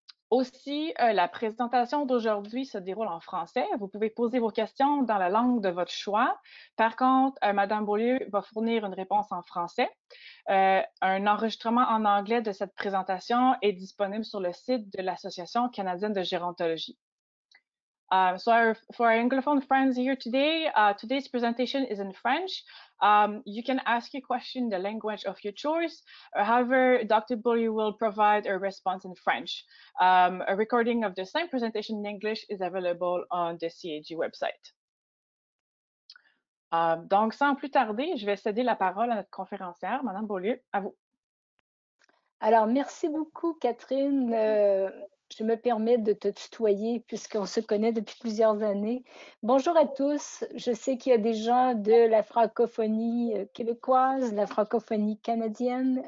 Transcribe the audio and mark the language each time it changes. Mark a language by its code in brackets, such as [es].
[fr] Aussi, la présentation d'aujourd'hui se déroule en français. Vous pouvez poser vos questions dans la langue de votre choix. Par contre, Madame Beaulieu va fournir une réponse en français. Un enregistrement en anglais de cette présentation est disponible sur le site de l'Association canadienne de gérontologie. [en] So for our Anglophone friends here today, today's presentation is in French. You can ask your question in the language of your choice. However, Dr. Beaulieu will provide a response in French. A recording of the same presentation in English is available on the CAG website. [fr] Donc, sans plus tarder, je vais céder la parole à notre conférencière, Madame Beaulieu, à vous. Alors, merci beaucoup, Catherine. Je me permets de te tutoyer puisqu'on se connaît depuis plusieurs années. Bonjour à tous. Je sais qu'il y a des gens de la francophonie québécoise, la francophonie canadienne.